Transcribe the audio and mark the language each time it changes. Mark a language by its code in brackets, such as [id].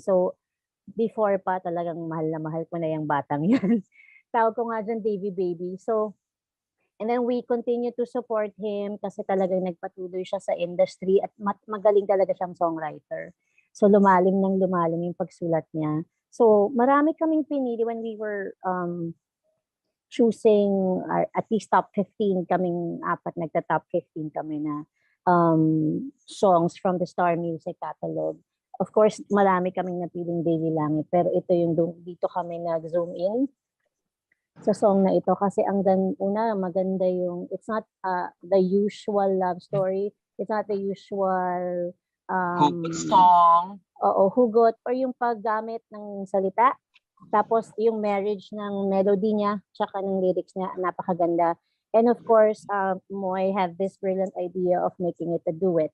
[tl] So, before pa talagang mahal na mahal ko na yung batang yan. Tawag ko nga dyan, Davy Baby. So, [en] and then we continue to support him [tl] kasi talagang nagpatuloy siya sa industry at magaling talaga siyang songwriter. So, lumalim yung pagsulat niya. So, marami kaming pinili [en] when we were choosing at least top 15 [tl] kaming apat, nagta-top 15 kami na [en] songs from the Star Music catalog. [tl] Of course, marami kaming napiling Daily Langit, pero ito yung dito kami nag-zoom in sa song na ito kasi maganda yung, [en] it's not the usual [tl] love story, it's not the usual [en] Hugot song. [tl] Hugot or yung paggamit ng salita. Tapos yung marriage ng melody niya, tsaka ng lyrics niya, napakaganda. [en] And of course, Moy have this brilliant idea of making it a duet.